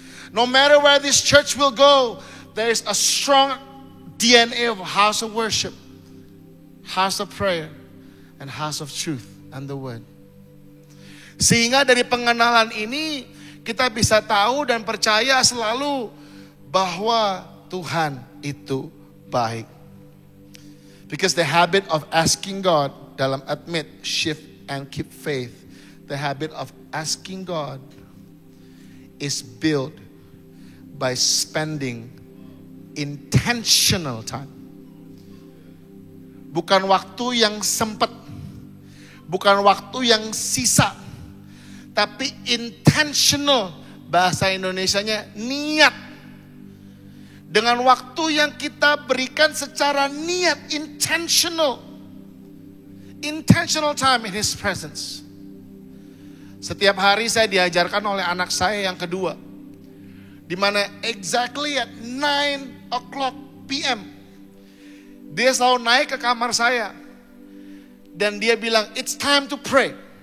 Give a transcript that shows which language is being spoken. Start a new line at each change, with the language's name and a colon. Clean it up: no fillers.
English: No matter where this church will go, there is a strong DNA of house of worship, house of prayer, and house of truth and the word.
Indonesian: Sehingga dari pengenalan ini kita bisa tahu dan percaya selalu bahwa Tuhan itu baik.
English: Because the habit of asking God dalam admit, shift, and keep faith, the habit of asking God is built by spending intentional time.
Indonesian: Bukan waktu yang sempat, bukan waktu yang sisa, tapi intentional, bahasa Indonesianya niat. Dengan waktu yang kita berikan secara niat, intentional.
English: Intentional time in His presence.
Indonesian: Setiap hari saya diajarkan oleh anak saya yang kedua, di mana
English: exactly at 9 p.m.
Indonesian: dia selalu naik ke kamar saya dan dia bilang,
English: it's time to pray.